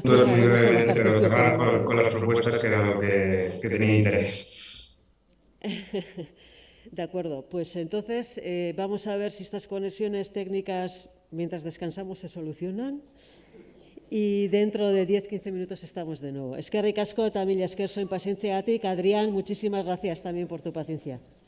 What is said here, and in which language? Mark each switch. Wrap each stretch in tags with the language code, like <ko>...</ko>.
<es>cerrar con las propuestas, que era lo que tenía interés. De acuerdo, pues entonces vamos a ver si estas conexiones técnicas mientras descansamos se solucionan y dentro de 10-15 minutos estamos de nuevo.</es> <eu>Eskerrik asko eta mila esker zuen pazientziagatik.</eu> <es>Adrián, muchísimas gracias también por tu paciencia.</es>